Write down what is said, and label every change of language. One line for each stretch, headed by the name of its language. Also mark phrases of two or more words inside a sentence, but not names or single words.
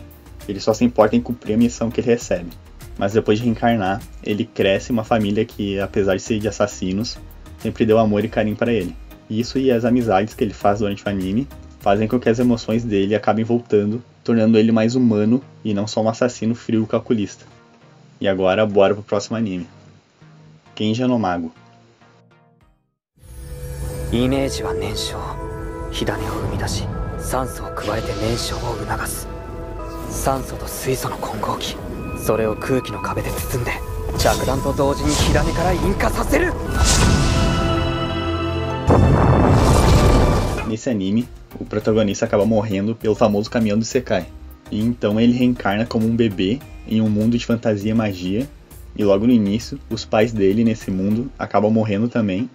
Portuguese: Ele só se importa em cumprir a missão que ele recebe. Mas depois de reencarnar, ele cresce em uma família que, apesar de ser de assassinos, sempre deu amor e carinho para ele. Isso e as amizades que ele faz durante o anime fazem com que as emoções dele acabem voltando, tornando ele mais humano e não só um assassino frio e calculista. E agora, bora pro próximo anime. Kenja no Mago.
Japanese: イメージは燃焼、火種を生み出し、酸素を加えて燃焼を促す。酸素と水素の混合機、それを空気の壁で包んで、着弾と同時に火種から引火させる。
Portuguese: Nesse anime, o protagonista acaba morrendo pelo famoso caminhão do Sekai. E então ele reencarna como um bebê em um mundo de fantasia e magia. E logo no início, os pais dele nesse mundo acabam morrendo também.